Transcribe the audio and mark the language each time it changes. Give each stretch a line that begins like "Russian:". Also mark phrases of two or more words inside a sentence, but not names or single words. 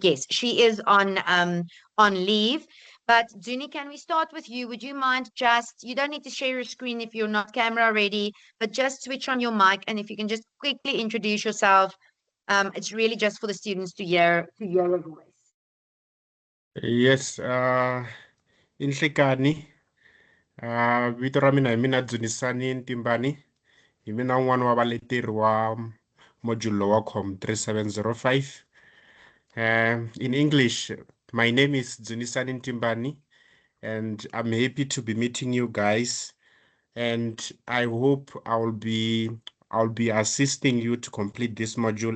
English: Yes, she is on leave. But Zuni, can we start with you? Would you mind you don't need to share your screen if you're not camera ready, but just switch on your mic, and if you can just quickly introduce yourself. It's really just for the students to hear your voice. Yes,
Tsonga: Inhlekani, vito ra mina hi mina Dzunisani Ntimbani, hi mina un'wana wa valeteri wa module wa COM 3705.
English: In English, my name is Dzunisani Ntimbani, and I'm happy to be meeting you guys. And I hope I'll be assisting you to complete this module.